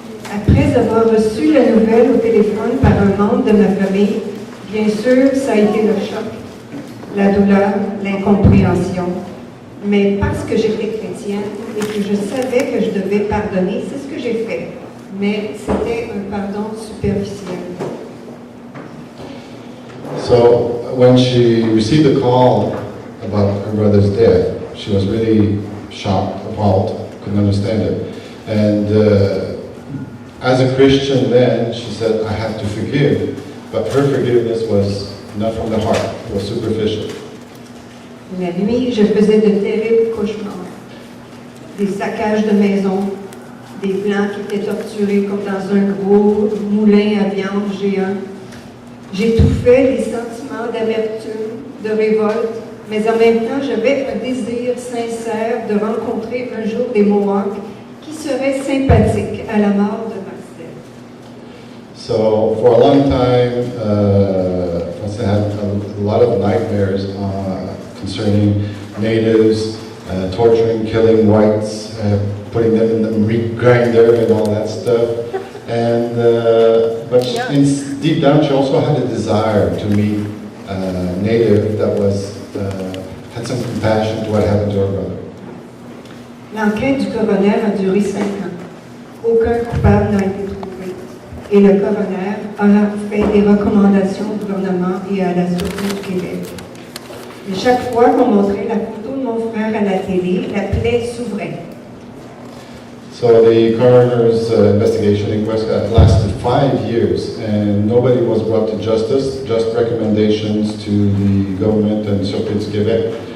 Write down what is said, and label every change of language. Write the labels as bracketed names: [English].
[French] Après avoir reçu la nouvelle au téléphone par un membre de ma famille, bien sûr, ça a été le choc, la douleur, l'incompréhension. Mais parce que j'étais chrétienne et que je savais que je devais pardonner, c'est ce que j'ai fait. Mais c'était un pardon superficiel. [English] So when she received the call about her brother's death, she was really shocked, appalled, couldn't understand it. And as a Christian then, she said, I have to forgive. But her forgiveness was not from the heart, it was superficial. [French] La nuit, je faisais de terribles cauchemars. Des saccages de maisons, des blancs qui étaient torturés comme dans un gros moulin à viande géant. J'étouffais les sentiments d'amertume, de révolte, mais en même temps, j'avais un désir sincère de rencontrer un jour des Mohawks qui seraient sympathiques à la mort de Marcel. [English] So for a long time, Francine had a lot of nightmares concerning natives, torturing, killing whites, putting them in the meat grinder and all that stuff. And but deep down, she also had a desire to meet a native that was had some compassion to what happened to her brother. [French] L'enquête du coroner a duré 5 ans. Aucun coupable n'a été trouvé. Et le coroner a fait des recommandations au gouvernement et à la Sûreté du Québec. Et chaque fois qu'on montrait la photo de mon frère à la télé, la plaie s'ouvrait. [English] So the coroner's investigation inquest lasted 5 years, and nobody was brought to justice, just recommendations to the government and Sûreté du Québec.